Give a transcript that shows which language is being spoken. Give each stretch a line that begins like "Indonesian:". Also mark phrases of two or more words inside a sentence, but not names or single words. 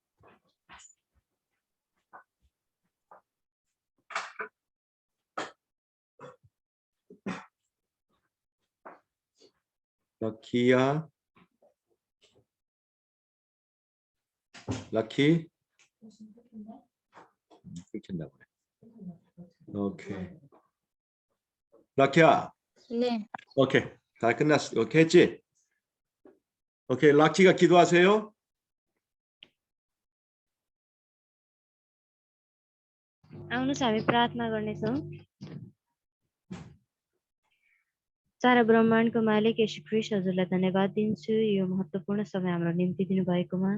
Korean: Lakia. Lucky. Okay. Lucky야. 네. 오케이. 다 끝났어. 오케이 했지? 오케이. 락키가 기도하세요.
Nepali: आउनुहोस् हामी प्रार्थना गर्नेछौँ। सारा ब्रह्माण्डको मालिक येशू ख्रीष्ट हजुरलाई धन्यवाद दिन्छु यो महत्त्वपूर्ण समय हाम्रो निम्ति दिनुभएकोमा।